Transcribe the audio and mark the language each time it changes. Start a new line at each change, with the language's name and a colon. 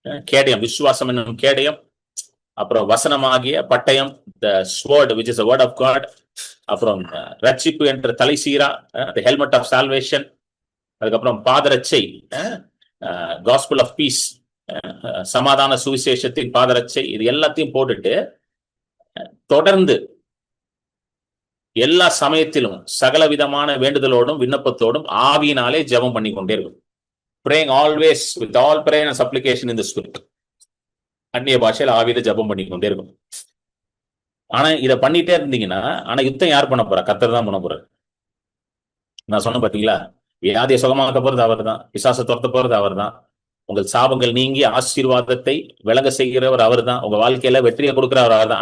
Tamil: கேடயம், விசுவாசம் என்னும் கேடயம், அப்புறம் வசனமாகிய பட்டயம்,
English: the sword which is the word of God,
Tamil: அப்புறம் ரட்சிப்பு என்ற தலைசீரா,
English: the helmet of salvation,
Tamil: அதுக்கப்புறம் பாதரட்சை,
English: gospel of peace,
Tamil: சமாதான சுவிசேஷத்தின் பாதரட்சை, இது எல்லாத்தையும் போட்டுட்டு தொடர்ந்து எல்லா சமயத்திலும் சகல விதமான வேண்டுதலோடும் விண்ணப்பத்தோடும் ஆவியினாலே ஜெபம் பண்ணி கொண்டே இருக்கும்.
English: praying always with all prayer and supplication in the spirit.
Tamil: அந்நிய பாஷையில ஆவியில ஜெபம் பண்ணி கொண்டே இருக்கும். ஆனா இதை பண்ணிட்டே இருந்தீங்கன்னா, ஆனா யுத்தம் யார் பண்ண போறா? கர்த்தர் தான் பண்ண போறாரு. நான் சொன்ன பாத்தீங்களா, வியாதியை சுகமாக்க போறது அவர் தான், பிசாசை துரத்த போறது அவர் தான், உங்கள் சாபங்கள் நீங்கி ஆசீர்வாதத்தை விளங்க செய்கிறவர் அவர் தான், உங்க வாழ்க்கையில வெற்றியை கொடுக்கிறவர் அவர் தான்.